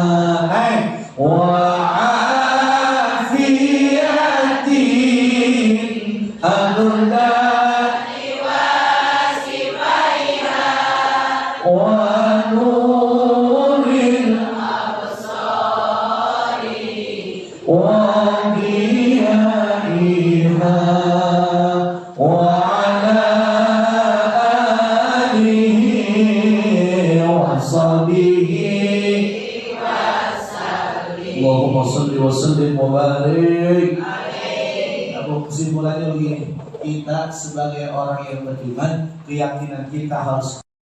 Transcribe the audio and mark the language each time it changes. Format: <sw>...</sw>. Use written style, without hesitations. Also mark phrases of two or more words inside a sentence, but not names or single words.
<ar>وعافية أبدا ونور الأبصار وضيائها وعلى آله وصحبه اللهم صل وسلم وبارك.</ar> <id>Aku kesimpulannya begini, kita sebagai orang yang beriman, keyakinan kita harus</id>